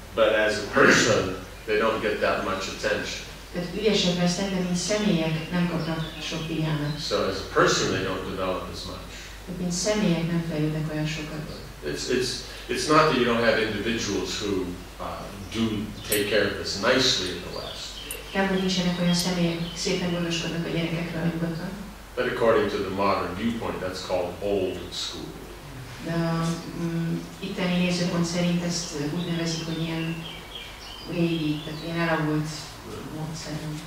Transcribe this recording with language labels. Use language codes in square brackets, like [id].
[en] But as a person, they don't get that much attention. [hu] Tehát ügyesek lesznek, de mint személyek nem kapnak sok figyelmet. [en] So as a person, they don't develop as much. [hu] Tehát mint személyek nem fejlődnek olyan sokat. [en] It's not that you don't have individuals who do take care of this nicely in the West. [hu] Nem, hogy nincsenek olyan személyek, akik szépen gondoskodnak a gyerekekről a nyugaton. [en] But according to the modern viewpoint, that's called old school. [hu] De itteni nézőpont szerint ezt úgy nevezik, hogy ilyen régi, tehát ilyen elavult módszerű.